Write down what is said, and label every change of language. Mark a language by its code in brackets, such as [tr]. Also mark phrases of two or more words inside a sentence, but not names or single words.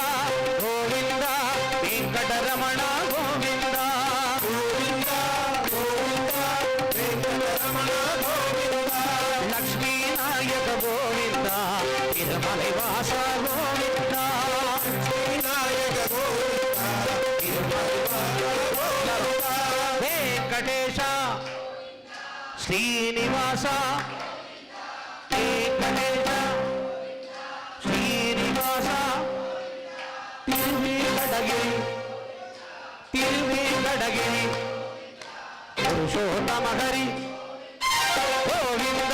[ta] கோவிந்தா வெங்கடரமணா கோவிந்தா கோவிந்தா கோவிந்தா வெங்கடரமணா கோவிந்தா லக்ஷ்மீ நாயக கோவிந்தா திருமலை வாசா கோவிந்தா லக்ஷ்மீ நாயக கோவிந்தா திருமலை வாசா கோவிந்தா வெங்கடேಶ [kn] ಶ್ರೀನಿವಾಸ ವೆಂಕಟೇಶ ಶ್ರೀನಿವಾಸ ತಿರುವೇಂಕಟಗಿರಿ ತಿರುವೇಂಕಟಗಿರಿ ಪುರುಷೋತ್ತಮ ಹರಿ ಗೋವಿಂದ